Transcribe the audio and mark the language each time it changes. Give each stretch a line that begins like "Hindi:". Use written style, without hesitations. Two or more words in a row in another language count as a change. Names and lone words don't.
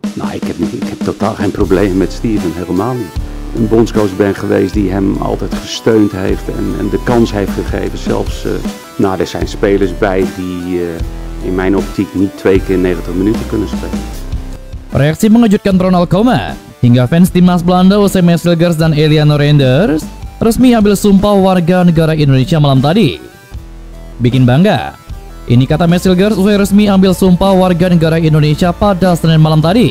Dutch: Nou, ik heb totaal geen probleem met Steven, helemaal niet. Een bondscoach ben geweest die hem altijd gesteund heeft en de kans heeft gegeven. Zelfs, er zijn spelers bij die in mijn optiek niet 2 keer 90 minuten kunnen spelen.
Indonesian: Reaksi mengejutkan Ronald Koeman hingga fans timnas Belanda usai Mats Hilgers dan Eliano Reinders resmi ambil sumpah warga negara Indonesia malam tadi. Bikin bangga. Ini kata Mats Hilgers usai resmi ambil sumpah warga negara Indonesia pada Senin malam tadi.